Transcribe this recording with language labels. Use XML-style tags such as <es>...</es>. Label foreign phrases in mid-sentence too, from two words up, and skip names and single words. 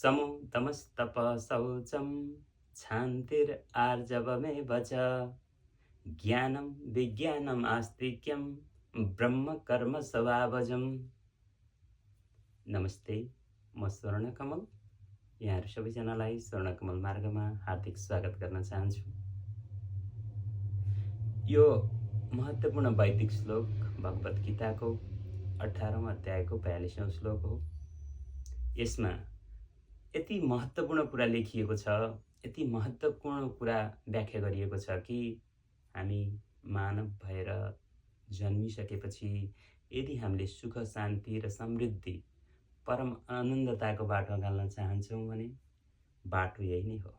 <sa>समोदमस्तप शौचं क्षान्तिरार्जवमेव च ज्ञानं विज्ञानम् आस्तिक्यं ब्रह्म कर्म स्वभावजम्।</sa> <ne>नमस्ते, म स्वर्णकमल यहाँहरू सबैजनालाई स्वर्णकमल मार्गमा हार्दिक स्वागत गर्न चाहन्छु। यो महत्त्वपूर्ण वैदिक श्लोक भगवत गीताको 18औं अध्यायको 42औं श्लोक हो। यसमा यति महत्त्वपूर्ण कुरा लेखिएको छ, यति महत्त्वपूर्ण कुरा व्याख्या गरिएको छ कि हामी मानव भएर जन्मिसकेपछि यदि हामीले सुख शान्ति र समृद्धि परम आनन्दताको बाटो गाल्न चाहन्छौँ भने बाटो यही नै हो।</ne>